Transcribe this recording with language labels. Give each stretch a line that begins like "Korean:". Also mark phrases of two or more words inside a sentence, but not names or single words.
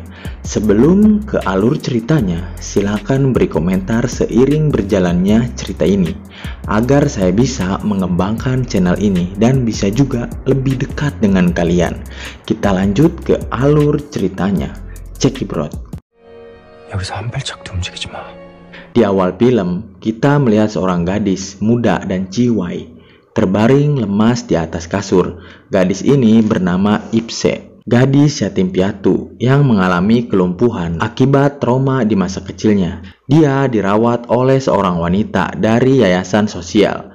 Indonesian: Sebelum ke alur ceritanya, silakan beri komentar seiring berjalannya cerita ini, agar saya bisa mengembangkan channel ini dan bisa juga lebih dekat dengan kalian. Kita lanjut ke alur ceritanya. Cekibrot.
Korean: 여기서 한 발짝도 움직이지 마.
Indonesian: Di awal film, kita melihat seorang gadis muda dan ciwai terbaring lemas di atas kasur. Gadis ini bernama Ipse, gadis yatim piatu yang mengalami kelumpuhan akibat trauma di masa kecilnya. Dia dirawat oleh seorang wanita dari yayasan sosial.